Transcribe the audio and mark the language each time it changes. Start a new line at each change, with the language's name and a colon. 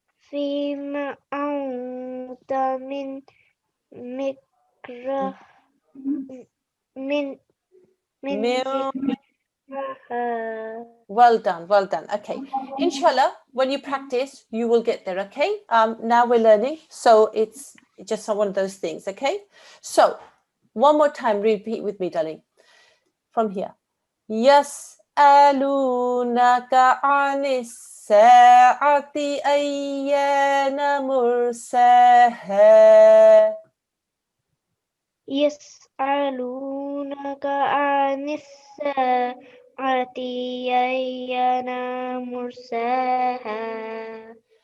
Arabic: فيما أنت من مكره من ذكرها
English: Well done, well done. Okay, inshallah, when you practice, you will get there. Okay, now we're learning, so it's just one of those things. Okay, so one more time, repeat with me, darling. From here,
Arabic: يسألونك عن الساعة أيان مرساها. يسألونك عن الساعة أيان مرساها